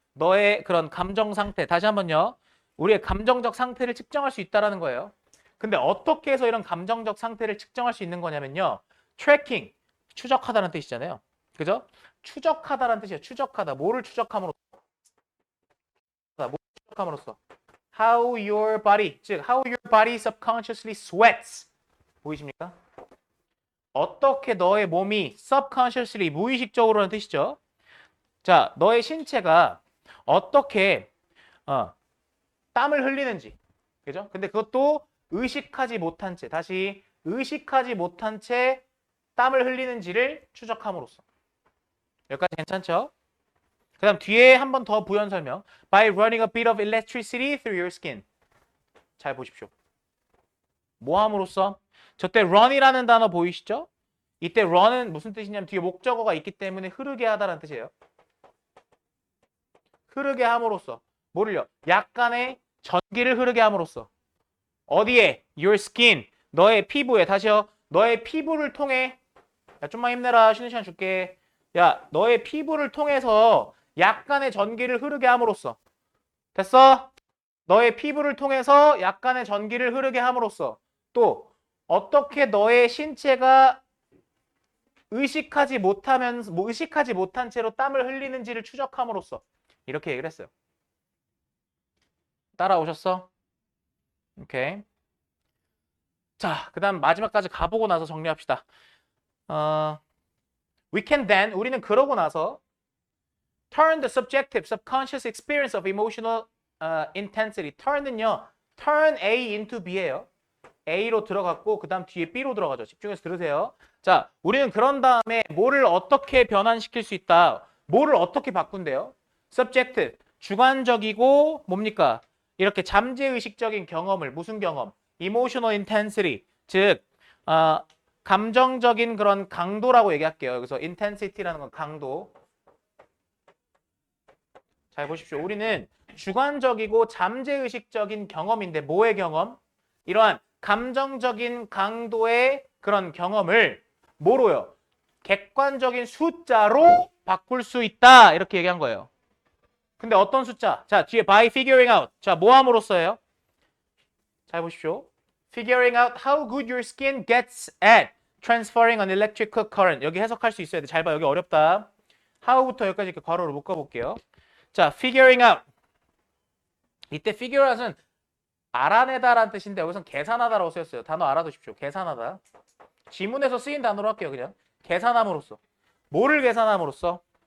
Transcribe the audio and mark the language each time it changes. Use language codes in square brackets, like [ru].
[ko] 너의 그런 감정 상태. 다시 한번요. 우리의 감정적 상태를 측정할 수 있다라는 거예요. 근데 어떻게 해서 이런 감정적 상태를 측정할 수 있는 거냐면요. 트래킹, 추적하다는 뜻이잖아요. 그죠? 추적하다라는 뜻이에요. 추적하다. 뭐를 추적함으로써? 뭐를 추적함으로써? [en] How your body, 즉 how your body subconsciously sweats. [ko] 보이십니까? 어떻게 너의 몸이 subconsciously, 무의식적으로라는 뜻이죠. 자, 너의 신체가 어떻게 땀을 흘리는지. 그죠? 근데 그것도 의식하지 못한 채, 다시 의식하지 못한 채 땀을 흘리는지를 추적함으로써. 여기까지 괜찮죠? 그 다음 뒤에 한 번 더 부연 설명. [en] By running a bit of electricity through your skin. [ko] 잘 보십시오. 뭐 함으로써? 저때 run이라는 단어 보이시죠? 이때 run은 무슨 뜻이냐면 뒤에 목적어가 있기 때문에 흐르게 하다라는 뜻이에요. 흐르게 함으로써. 뭐를요? 약간의 전기를 흐르게 함으로써. 어디에? [en] Your skin. [ko] 너의 피부에. 다시요. 너의 피부를 통해. 야, 좀만 힘내라. 쉬는 시간 줄게. 야, 너의 피부를 통해서 약간의 전기를 흐르게 함으로써. 됐어? 너의 피부를 통해서 약간의 전기를 흐르게 함으로써. 또 어떻게 너의 신체가 의식하지 못한 채로 땀을 흘리는지를 추적함으로써. 이렇게 얘기를 했어요. 따라오셨어? 오케이. 자, 그 다음 마지막까지 가보고 나서 정리합시다. [en] We can then, [ko] 우리는 그러고 나서 [en] turn the subjective, subconscious experience of emotional intensity. turn은요, turn A into B예요. [ko] A로 들어갔고 그 다음 뒤에 B로 들어가죠. 집중해서 들으세요. 자, 우리는 그런 다음에 뭐를 어떻게 변환시킬 수 있다. 뭐를 어떻게 바꾼대요? subjective, 주관적이고 뭡니까? 이렇게 잠재의식적인 경험을, 무슨 경험? emotional intensity, 즉 감정적인 그런 강도라고 얘기할게요. 여기서 intensity라는 건 강도. 잘 보십시오. 우리는 주관적이고 잠재의식적인 경험인데 뭐의 경험? 이러한 감정적인 강도의 그런 경험을 뭐로요? 객관적인 숫자로 바꿀 수 있다. 이렇게 얘기한 거예요. 근데 어떤 숫자? 자, 뒤에 [en] by figuring out. [ko] 자, 뭐 함으로써예요? 잘 보십시오. [en] Figuring out how good your skin gets at transferring an electrical current. [ko] 여기 해석할 수 있어야 돼. 잘 봐. 여기 어렵다. how부터 여기까지 이렇게 괄호로 묶어볼게요. [en] 자, figuring out. [ko] 이때 figure out은 알아내다라는 뜻인데 여기선 계산하다라고 쓰였어요. 단어 알아두십시오. 계산하다. 지문에서 쓰인 단어로 할게요. 그냥 계산함으로써. 뭐를 계산함으로써?